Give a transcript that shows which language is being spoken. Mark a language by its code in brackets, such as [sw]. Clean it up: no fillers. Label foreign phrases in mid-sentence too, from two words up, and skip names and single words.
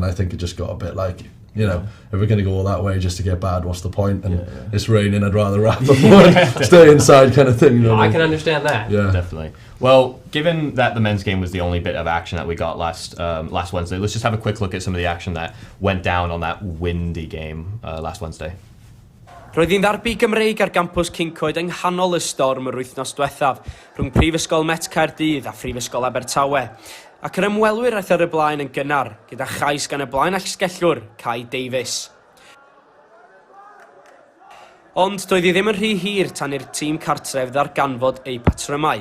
[en] I think it just got a bit like, you know, if we're going to go all that way just to get bad, what's the point? And it's raining, I'd rather wrap up and stay inside kind of thing. You know I can understand that. Yeah, definitely. Well, given that the men's game was the only bit of action that we got last Wednesday, let's just have a quick look at some of the action that went down on that windy game last Wednesday. [cy] Roedd hi'n ddarbu Gymreig ar gampws Cincoed yng nghanol y storm yr wythnos diwethaf rhwng Prifysgol Met Caerdydd a Phrifysgol Abertawe. Ac yr ymwelwyr aeth ar y blaen yn gynnar, gyda chais gan y blaen allsgellwr, Kai Davies. Ond doedd hi ddim yn rhy hir tan i'r tîm cartref ddarganfod eu patrymau.